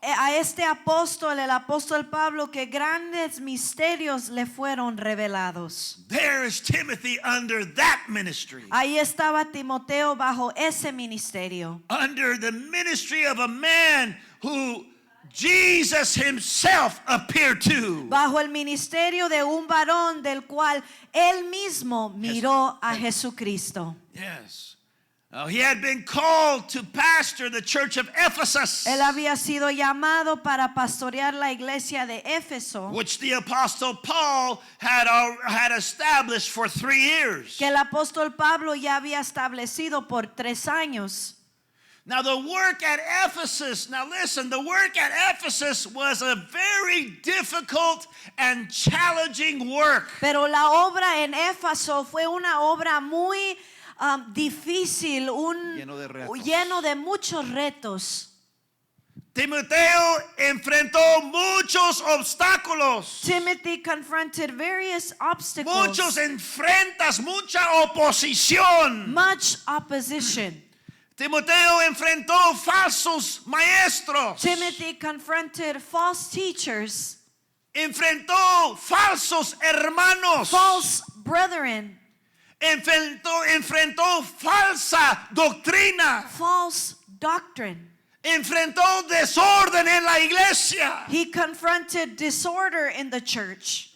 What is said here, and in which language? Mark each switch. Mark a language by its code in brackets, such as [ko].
[es] A este apóstol, el apóstol Pablo, que grandes misterios le fueron revelados. [en] There is Timothy under that ministry. [es] Ahí estaba Timoteo bajo ese ministerio. [en] Under the ministry of a man who Jesus himself appeared to. [es] Bajo el ministerio de un varón del cual él mismo miró a Jesucristo. [en] Yes. He had been called to pastor the church of Ephesus, [es] Él había sido llamado para pastorear la iglesia de Éfeso, [en] which the Apostle Paul had established for 3 years. [es] que el apóstol Pablo ya había establecido por 3 años. [en] Now the work at Ephesus, now listen, the work at Ephesus was a very difficult and challenging work. [es] Pero la obra en Éfeso fue una obra muy difícil, Lleno de retos. lleno de muchos retos. Timoteo enfrentó muchos obstáculos. [en] Timothy confronted various obstacles, [es] Mucha oposición. [en] much opposition. [es] Timoteo enfrentó falsos maestros. [en] Timothy confronted false teachers, [es] Enfrentó falsos hermanos. [en] false brethren, [es] Enfrentó falsa doctrina. [en] false doctrine. [es] Enfrentó desorden en la iglesia. [en] He confronted disorder in the church.